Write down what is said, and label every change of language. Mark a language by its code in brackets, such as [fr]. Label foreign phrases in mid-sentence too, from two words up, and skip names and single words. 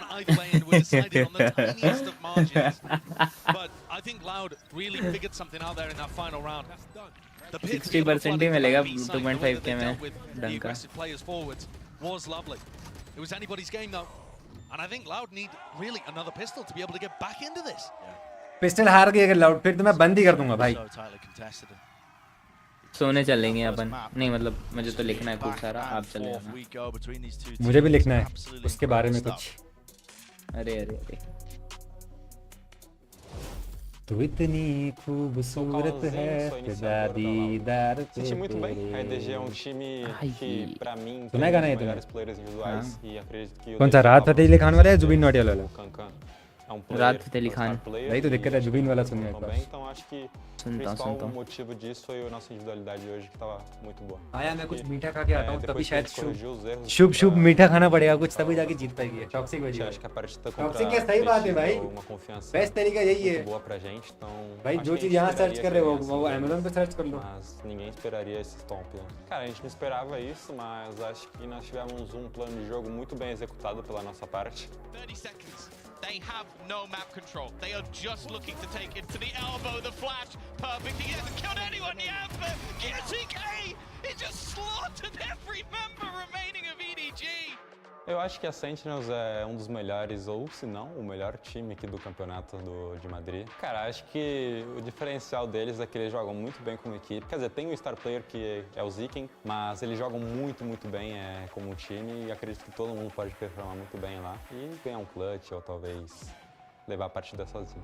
[en] But I think Loud really figured something out there in that final round. [hi] 60% ही मिलेगा 2.5K में डंका. [en] Was lovely. It was anybody's game though, and I think Loud need really another pistol to be able to get back into this. [hi] पिस्टल हार गई अगर Loud, फिर तो मैं बंद ही कर दूंगा भाई. सोने चलेंगे अपन नहीं मतलब मुझे तो लिखना है खूब सारा आप चले जाना मुझे भी लिखना है उसके बारे में कुछ अरे अरे अरे तू इतनी खूबसूरत है तेरा दीदार पे [pt] Senti muito bem. A EDG é time que, pra mim, tem [hi] सुना है गाना [pt] os [hi] ये तूने [pt] melhores players individuais e acredito que o [hi] कौन सा राहत फतेह अली खान वाला है जुबिन नौटियाल वाला [pt] é um [hi] राहत फतेह अली खान भाई तो दिक्कत है जुबिन वाला सुनिए एक बार [pt] Então acho que o principal motivo disso foi a nossa individualidade hoje que estava muito boa. [hi] आया मैं कुछ मीठा खा के आता हूँ तभी शायद शुभ मीठा खाना पड़ेगा कुछ तभी जाके जीत पाएगी टॉक्सिक वजह [pt] Acho que a partida [hi] टॉक्सिक क्या [pt] contra [hi] सही बात है भाई [pt] uma confiança [hi] बेस्ट तरीका यही है [pt] muito boa pra gente. Então [hi] भाई [pt] acho [hi] जो [pt] que a [hi] चीज [pt] gente [hi] यहाँ सर्च [pt] esperaria [hi] कर रहे हो [pt] ganhar [hi] वो [pt] esse [hi] Amazon पे सर्च कर लो [pt] mas ninguém esperaria esse stomp. Né? Cara, a gente não esperava isso, mas acho que nós tivemos um plano de jogo muito bem executado pela nossa parte. [en] 30 seconds. They have no map control. They are just looking to take it to the elbow. The flash, perfect. He hasn't killed anyone yet, but GTK, he just slaughtered every member remaining of EDG. [pt] Eu acho que a Sentinels é um dos melhores, ou se não, o melhor time aqui do campeonato de Madrid. Cara, acho que o diferencial deles é que eles jogam muito bem como equipe. Quer dizer, tem o [en] star player [pt] que é o Ziken, mas eles jogam muito bem como um time e acredito que todo mundo pode performar muito bem lá e ganhar um clutch ou talvez levar a partida sozinho.